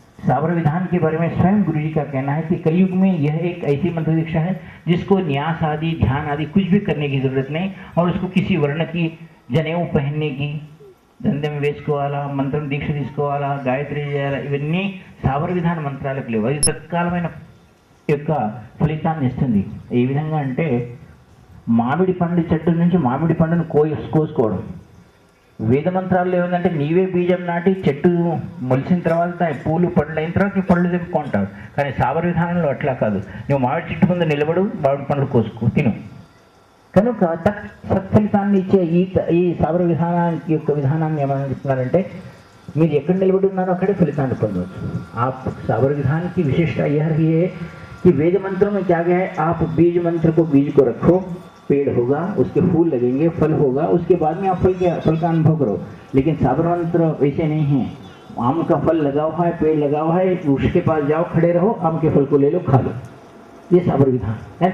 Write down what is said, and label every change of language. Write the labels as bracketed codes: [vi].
[hi] साबर विधान के बारे में स्वयं गुरु जी का कहना है कि कलयुग में यह एक ऐसी मंत्र दीक्षा है जिसको न्यास आदि ध्यान आदि कुछ भी करने की जरूरत नहीं, और उसको किसी वर्ण की जनेऊ पहनने की, धंधे में [te] వేసుకోవాలా, మంత్రం దీక్ష తీసుకోవాలా, గాయత్రి చేయాలా, ఇవన్నీ సాబర విధాన మంత్రాలకు లేవు. అది తత్కాలమైన యొక్క ఫలితాన్ని ఇస్తుంది. ఏ విధంగా అంటే మామిడి పండు చెట్టు నుంచి మామిడి పండును కోసుకోవడం. వేద మంత్రాల్లో ఏముందంటే నీవే బీజం నాటి చెట్టు మొలిసిన తర్వాత పూలు పండ్లు అయిన తర్వాత నువ్వు పళ్ళు తెంపుకుంటావు. కానీ సాబర విధానంలో అట్లా కాదు. నువ్వు మామిడి చెట్టు ముందు నిలబడు, మామిడి పండ్లు కోసుకో, తిను. కనుక సత్ఫలితాన్ని ఇచ్చే ఈ సాబర విధానానికి యొక్క విధానాన్ని ఏమని చెప్తున్నారంటే మీరు ఎక్కడ నిలబడి ఉన్నారో అక్కడే ఫలితాన్ని పొందవచ్చు. [hi] ఆ साबर विधान की विशेषता यह रही है कि वेद मंत्रों में क्या गया है, आप बीज मंत्र को बीज को रखो, पेड़ होगा, उसके फूल लगेंगे, फल होगा, उसके बाद में आप फल का अनुभव करो. लेकिन साबर मंत्र वैसे नहीं है. आम का फल लगा हुआ है, पेड़ लगा हुआ है, उसके पास जाओ, खड़े रहो, आम के फल को ले लो, खा लो. ये साबर विधान है.